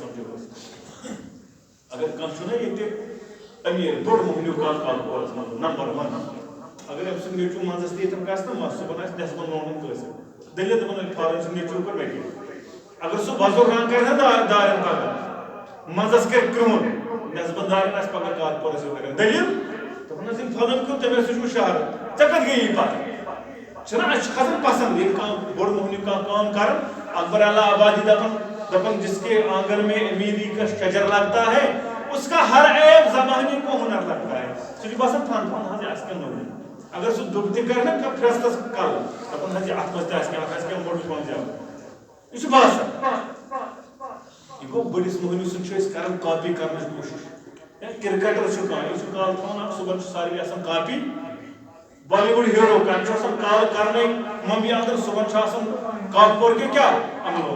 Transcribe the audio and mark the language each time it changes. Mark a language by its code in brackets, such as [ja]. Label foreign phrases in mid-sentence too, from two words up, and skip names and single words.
[ks] سمجھو أسۍ اگر کانٛہہ چھُنہ ییٚتہِ أمیٖر بوٚڑ مۄہنیوٗ کانٛہہ کاکورس منٛز نمبر 1 اگر أمۍ سُنٛد نیٚچوٗ منٛزس تہِ ییٚتٮ۪ن گژھِ نا مس صُبحن آسہِ نٮ۪صبن لونڈن کٲنٛسہِ دٔلیٖل دپان فارن چھُ نیٚچوٗ پٲٹھۍ وکیٖل اگر سُہ وۄزُل رنٛگ کرِ نا دارٮ۪ن پگہہ منٛزس کرِ کرٛہُن نٮ۪صبن دارٮ۪ن آسہِ پگہہ کاکورس ہیوٗ کران دٔلیٖل دپان حظ ییٚمۍ فلٲنۍ کیُتھ تٔمۍ ہسا چھُ شہرٕ ژےٚ کتہِ گٔیی پتہ چھُنہ اَسہِ چھُ کھسان پسنٛد ییٚلہِ کانٛہہ بوٚڑ مۄہنیوٗ کانٛہہ کٲم کران اکبر اللہ آبادی دپان [ur] جس کے آنگن میں امیری کا شجر لگتا ہے اس کا ہر عیب زمانے کو ہنر لگتا [ks] ہے سُہ چھُ باسان فن حظ آسہِ کینٛہہ نوٚوُے اگر سُہ دُب تہِ کرِ نا فرستس کل دپان حظ یہِ اتھ منٛز تہِ آسہِ کینٛہہ اتھ آسہِ کینٛہہ موٚٹ پہم زیادٕ یہِ چھُ باسان یہِ گوٚو بٔڑِس مۄہنیوٗ سُنٛد چھِ أسۍ کران کاپی کرنٕچ کوٗشش یا کرکٹر چھُ کانٛہہ یہِ چھُ کال تھاوان اکھ صُبحن چھُ سارنٕے آسان کاپی بالی وُڈ ہیٖرو کانٛہہ چھُ آسان کال کرنے ممبی اندر صُبحن چھُ آسان کاکور کہِ کیٛاہ